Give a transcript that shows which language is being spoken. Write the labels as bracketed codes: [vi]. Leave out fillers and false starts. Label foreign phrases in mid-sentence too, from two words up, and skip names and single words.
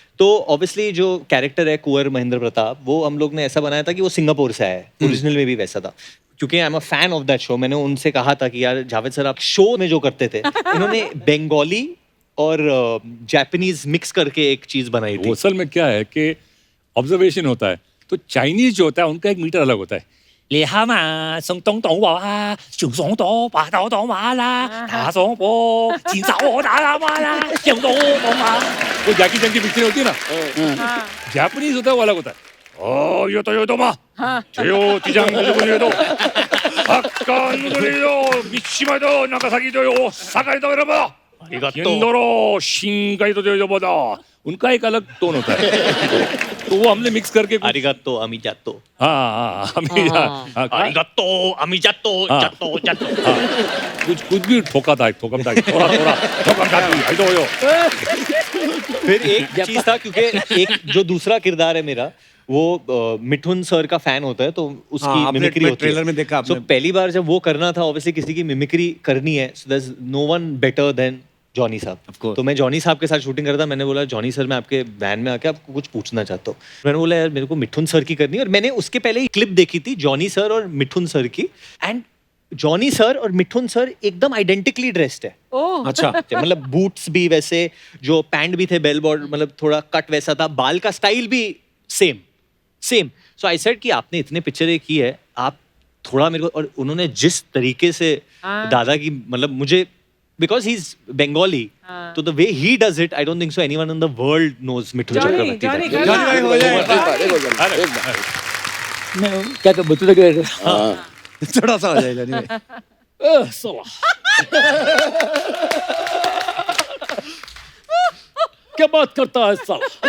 [hi] तो ऑब्वियसली जो कैरेक्टर है कुंवर महेंद्र प्रताप, वो हम लोग ने ऐसा बनाया था कि वो सिंगापुर से आया है, ओरिजिनल में भी वैसा था। क्योंकि [en] I am a fan of that show, [hi] मैंने उनसे कहा था कि यार जावेद सर आप शो में जो करते थे, इन्होंने बंगाली और जापानीज मिक्स करके एक चीज बनाई थी। असल में क्या है कि ऑब्जर्वेशन होता है, तो चाइनीज जो होता है उनका एक मीटर अलग होता है। ले हामा संग तोंग तोंग वा शु सोंग दो बा दो दो मा ला ता सोंग बो जिन जाओ दा ला मा ला जिंग दो दो मा, वो जैकी चैन की पिक्चर होती है ना, जापानीज होता है वो अलग होता है। ओ यो तो मा जेयो तिजांग नुगुली दो हक्का नुगुली दो मिशिमा दो नागासाकी दो ओसाका दो यरोबा हिंदोरो शिंगाई दो योबोदा, उनका एक अलग टोन होता है। तो वो हमने मिक्स करके आरिगातो अमिजातो, आरिगातो अमिजातो, जातो जातो, कुछ भी ठोका था, ठोकम था, थोड़ा ठोकम था, आई दो यो। फिर एक चीज था, क्योंकि एक जो दूसरा किरदार है मेरा, वो मिठुन सर का फैन होता है, तो उसकी मिमिक्री होती है। ट्रेलर में देखा आपने। So, पहली बार जब वो करना था, ऑब्वियसली किसी की मिमिक्री करनी है, [en] so there's no one better than जॉनी साहब। [hi] तो मैं जॉनी साहब के साथ शूटिंग कर रहा था, मैंने बोला जॉनी सर मैं आपके वैन में आके आपको कुछ पूछना चाहता हूँ। मैंने बोला यार मेरे को मिठुन सर की करनी है, और मैंने उसके पहले ही क्लिप देखी थी जॉनी सर और मिठुन सर की, एंड जॉनी सर और मिठुन सर एकदम [en] identically dressed [hi] है। अच्छा, मतलब बूट्स भी वैसे, जो पैंट भी थे [en] bell border, [hi] मतलब थोड़ा कट वैसा था, बाल का स्टाइल भी सेम। [en] so I said [hi] कि आपने इतने पिक्चरें की है, आप थोड़ा मेरे को, और उन्होंने जिस तरीके से दादा की, मतलब मुझे, [en] because he is Bengali, [hi] तो [en] the way he does it, I don't think so anyone in the world knows Mithun Chakraborty. [hi] भाई हो जाए मैं क्या बता के थोड़ा सा हो जाए जानी भाई। क्या बात करता है साला?